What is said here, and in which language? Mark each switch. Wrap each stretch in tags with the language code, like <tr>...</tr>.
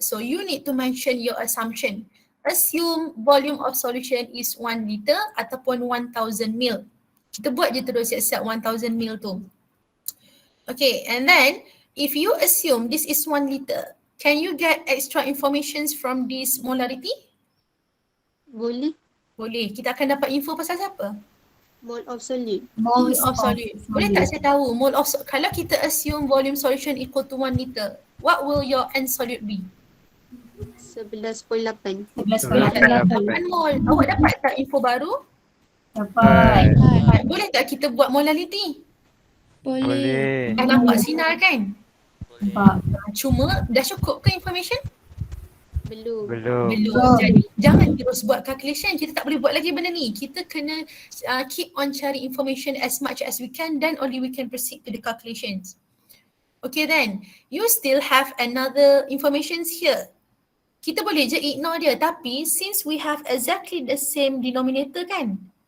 <en>So you need to mention your assumption. Assume volume of solution is 1 liter ataupun 1000 ml.</en> <ms>Kita buat je terus siap-siap 1000 ml tu.</ms> <en>Okay, and then if you assume this is 1 liter, can you get extra informations from this molarity?</en> <ms>Boleh. Boleh. Kita akan dapat info pasal siapa?</ms> <en>Mole of solute. Mole of solute.</en> <ms>Boleh tak saya tahu</ms> <en>mole of kalau kita assume volume solution equal to 1 liter, what will your end solute be? 11.8.</en> <ms>11.8 mole. Awak dapat tak info baru? Dapat. Boleh tak kita buat molality? Boleh. Dah nampak sinar kan? Cuma dah cukup ke information? Belum. Jadi jangan terus buat calculation. Kita tak boleh buat lagi benda ni.</ms> <en>Kita kena keep on cari information as much as we can, then only we can proceed to the calculations. Okay then, you still have another informations here.</en> <ms>Kita boleh je ignore dia, tapi</ms> <en>since we have exactly the same denominator kan?</en>